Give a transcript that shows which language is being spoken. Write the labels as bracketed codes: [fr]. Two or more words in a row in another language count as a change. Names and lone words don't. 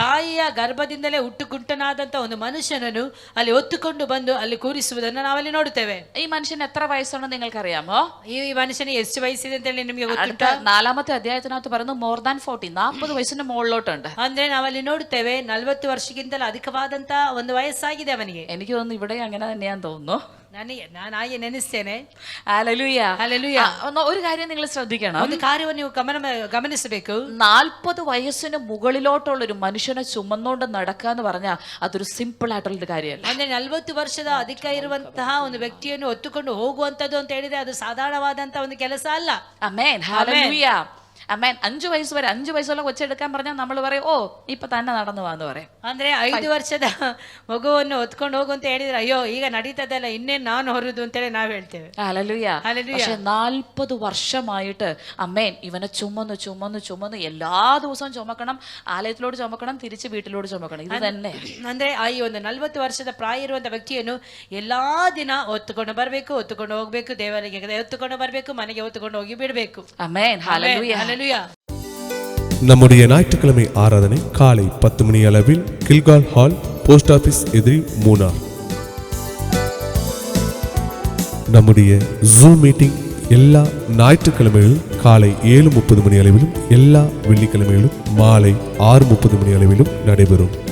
[kn] ತಾಯಿಯ ಗರ್ಭದಿಂದಲೇ ಹುಟ್ಟುಗುಂಟನಾದಂತ ಒಂದು ಮನುಷ್ಯನನ್ನು ಅಲ್ಲಿ ಹೊತ್ತುಕೊಂಡು ಬಂದು ಅಲ್ಲಿ ಕೂರಿಸುವುದನ್ನು ನಾವಲ್ಲಿ ನೋಡುತ್ತೇವೆ. [ml] ഈ മനുഷ്യൻ എത്ര വയസ്സാണെന്ന് നിങ്ങൾക്കറിയാമോ? [kn] ಈ ಮನುಷ್ಯನಿಗೆ ಎಷ್ಟು ವಯಸ್ಸಿದೆ ಅಂತ ಹೇಳಿ ನಿಮಗೆ [ml] അടുത്ത [kn] ಗೊತ್ತುಂಟಾ? [ml] 4-ാമത്തെ അധ്യായത്തിനകത്ത് പറയുന്നു [en] more than [ml] 40 വയസ്സിന് മുകളിലോട്ടുണ്ട്. [kn] ಅಂದ್ರೆ ನಾವಲ್ಲಿ ನೋಡುತ್ತೇವೆ 40 ವರ್ಷಕ್ಕಿಂತಲೂ ಅಧಿಕವಾದಂತ ಒಂದು ವಯಸ್ಸಾಗಿದೆ ಅವನಿಗೆ. [ml] എനിക്ക് തോന്നുന്നു ഇവിടെ അങ്ങനെ തന്നെയാന്ന് തോന്നുന്നു. [kn] ನಾನು ಹಾಗೆ ನೆನೆಸ್ತೇನೆ. [ml] ഹല്ലേലൂയ. ഹല്ലേലൂയ. ഒരു കാര്യം നിങ്ങൾ ശ്രദ്ധിക്കണം. [kn] ಒಂದು ಕಾರ್ಯವನ್ನು ನೀವು ಗಮನಿಸಬೇಕು. [ml] 40 വയസ്സിന് മുകളിലോട്ടുള്ള ഒരു മനുഷ്യനെ ചുമന്നുകൊണ്ട് നടക്കുക എന്ന് പറഞ്ഞാൽ അതൊരു സിമ്പിൾ ആയിട്ടുള്ള ഒരു കാര്യമല്ല. [kn] ಅಂದ್ರೆ 40 ವರ್ಷದ ಅಧಿಕ ಇರುವಂತಹ ಒಂದು ವ್ಯಕ್ತಿಯನ್ನು ಹೊತ್ತುಕೊಂಡು ಹೋಗುವಂತದ್ದು ಅಂತ ಹೇಳಿದ್ರೆ ಅದು ಸಾಧಾರಣವಾದಂತಹ ಒಂದು ಕೆಲಸ ಅಲ್ಲ. [ml] ആമേൻ. ഹല്ലേലൂയ. ആമേൻ. 5 വയസ്സ് വരെ 5 വയസ്സുള്ള കൊച്ചെടുക്കാൻ പറഞ്ഞാൽ നമ്മൾ പറയും ഓ ഇപ്പൊ തന്നെ നടന്നു വാന്ന് പറയും. [kn] ಅಂದ್ರೆ 5 ವರ್ಷದ ಮಗುವನ್ನು ಹೊತ್ಕೊಂಡು ಹೋಗು ಅಂತ ಹೇಳಿದ್ರೆ ಅಯ್ಯೋ ಈಗ ನಡೀತದಲ್ಲ ಇನ್ನೇನು ನಾನು ಹೊರದು ಅಂತ ಹೇಳಿ ನಾವು ಹೇಳ್ತೇವೆ. [ml] ഹല്ലേലൂയ. ഹല്ലേലൂയ. പക്ഷേ 40 വർഷമായിട്ട് അമ്മേൻ ഇവനെ ചുമന്ന് എല്ലാ ദിവസവും ചുമക്കണം, ആലയത്തിലോട് ചുമക്കണം, തിരിച്ച് വീട്ടിലോട് ചുമക്കണം. ഇത് തന്നെ. [kn] ಅಂದ್ರೆ ಈ ಒಂದು 40 ವರ್ಷದ ಪ್ರಾಯ ಇರುವಂತ ವ್ಯಕ್ತಿಯನ್ನು ಎಲ್ಲಾ ದಿನ ಹೊತ್ತುಕೊಂಡು ಬರಬೇಕು, ಹೊತ್ತುಕೊಂಡು ಹೋಗ್ಬೇಕು, ದೇವರಿಗೆ ಹೊತ್ತುಕೊಂಡು ಬರಬೇಕು, ಮನೆಗೆ ಹೊತ್ತುಕೊಂಡು ಹೋಗಿ ಬಿಡಬೇಕು. [ml] ആമേൻ. ഹല്ലേലൂയ. [ta] ஹல்லேலூயா. நம்முடைய ஞாயிற்றுக்கிழமை ஆராதனை காலை 10 மணி அளவில் கில்கால் ஹால், போஸ்ட் ஆபீஸ் எதிரி, மூனார். நம்முடைய ஜூம் மீட்டிங் எல்லா ஞாயிற்றுக்கிழமைகளிலும் காலை 7:30 மணி அளவிலும் எல்லா வெள்ளிக்கிழமைகளிலும் மாலை 6:30 மணி அளவிலும் நடைபெறும்.